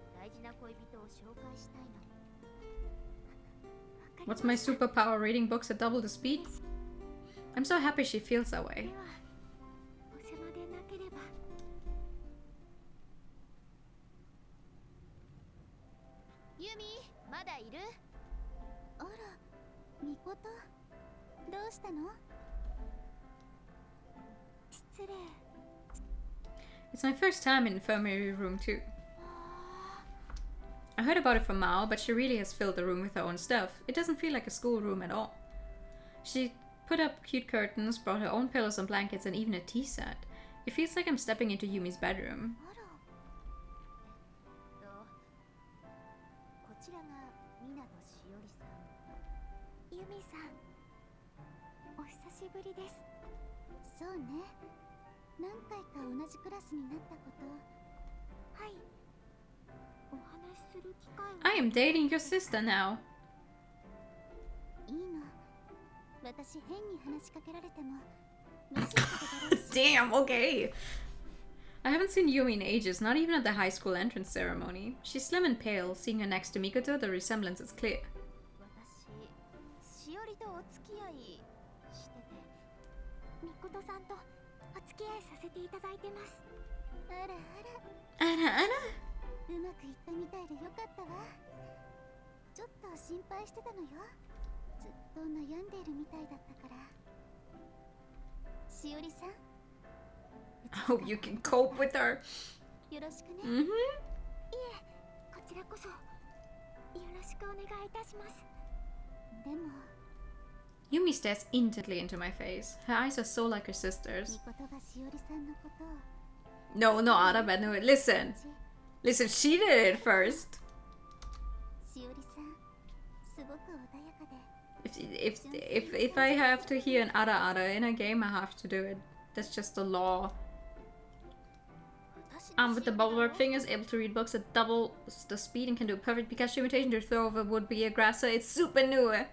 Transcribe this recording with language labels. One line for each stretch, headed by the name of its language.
Japanese: 大事な恋人を紹介したいの。
English: What's my superpower? Reading books at double the speed? I'm so happy she feels that way.
Japanese: では、お世話でなければ。ユミ、まだいる？あら、ミコト、どうしたの？失礼。
English: It's my first time in infirmary room too. I heard about it from Mao, but she really has filled the room with her own stuff. It doesn't feel like a schoolroom at all. She put up cute curtains, brought her own pillows and blankets, and even a tea set. It feels like I'm stepping into Yumi's bedroom.
Japanese: あら。こちらが湊しおりさん。ユミさん、お久しぶりです。そうね。何回か同じクラスになったこと。はい。お話しする機会を。
English: I am dating your sister now.
Japanese: いいの。私変に話しかけられても。嬉しいことだろうし。
English: Damn, okay. I haven't seen Yumi in ages, not even at the high school entrance ceremony. She's slim and pale. Seeing her next to Mikoto, the resemblance is clear.
Japanese: 私、しおりとお付き合いしてて。みことさんとお付き合いさせていただいてます。あらあら。
English: Anna?
Japanese: うまくいったみたいでよかったわ。ちょっと心配してたのよ。ずっと悩んでいるみたいだったから。しおりさん。
English: I hope you can cope with her.
Japanese: よろしくね。 Mm-hmm. いえ、こちらこそよろしくお願いいたします。でも、
English: Yumi stares intently into my face. Her eyes are so like her sister's.
Japanese: みことがしおりさんのことを。
English: No, no, Arabet, no. Listen. Listen, she did it first.
Japanese: しおりさん、すごく穏やかで。
English: If I have to hear an ara in a game, I have to do it. That's just the law. With the bubble wrap fingers, able to read books at double the speed and can do a perfect Pikachu imitation to throw over would-be aggressor. It's super new.